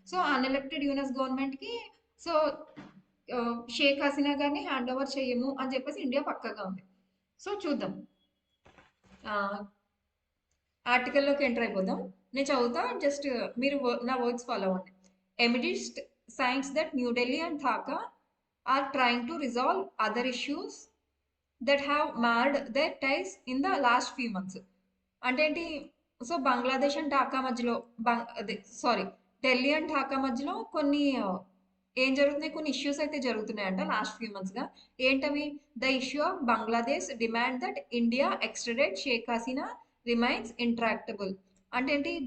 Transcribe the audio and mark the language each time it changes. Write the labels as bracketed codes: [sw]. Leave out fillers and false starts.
[te] So అన్ఎలెక్టెడ్ Yunus government కి so Sheikh Hasina గారిని hand over చేయము అని చెప్పేసి ఇండియా పక్కగా ఉంది. సో చూద్దాం, ఆర్టికల్లోకి ఎంటర్ అయిపోదాం. నేను చదువుతా, జస్ట్ మీరు నా వర్డ్స్ ఫాలో అవ్వండి. [en] amidst signs that New Delhi and Dhaka are trying to resolve other issues that have marred their ties in the last few months. [te] అంటే ఏంటి? సో బంగ్లాదేశ్ అండ్ ఢాకా మధ్యలో అదే సారీ, ఢిల్లీ అండ్ ఢాకా మధ్యలో కొన్ని ఏం జరుగుతున్నాయి, కొన్ని ఇష్యూస్ అయితే జరుగుతున్నాయంట లాస్ట్ ఫ్యూ మంత్స్ గా. ఏంటవి? [en] The issue of Bangladesh demand that India extradite Sheikh Hasina remains intractable. [te] అంటే ఏంటి?